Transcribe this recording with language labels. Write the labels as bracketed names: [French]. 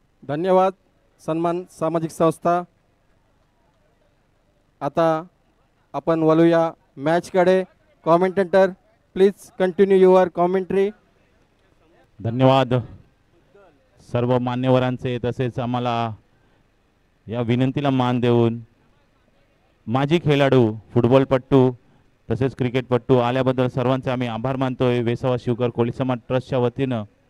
[Marathi] धन्यवाद सन्मान सामाजिक संस्था. आता आपण वळूया मॅचकडे. [English] Commentator please continue your commentary. [Marathi] धन्यवाद सर्व मान्यवरांचे, तसेच आम्हाला या विनंतीला मान देऊन माजी खेळाडू, फुटबॉलपट्टू तसेच क्रिकेटपट्टू आल्याबद्दल सर्वांचे आम्ही आभार मानतोय. वेसावा शिवकर कोळी समाज ट्रस्टच्या वतीनं